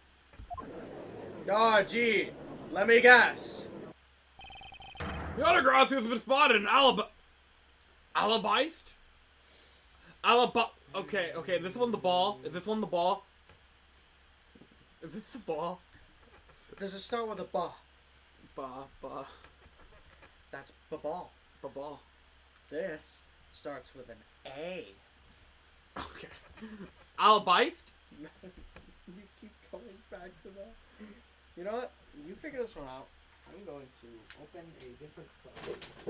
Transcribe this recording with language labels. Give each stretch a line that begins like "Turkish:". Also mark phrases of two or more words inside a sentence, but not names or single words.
English: Oh, gee. Let me guess. Yatagrasu has been spotted in Alibist? Okay, is this one the ball? Is this one the ball? Is this the ball? Does it start with a ba? Ba. That's ba-ball. Ba-ball. This starts with an A. Okay. Alibist? You keep going back to that. You know what? You figure this one out. I'm going to open a different book.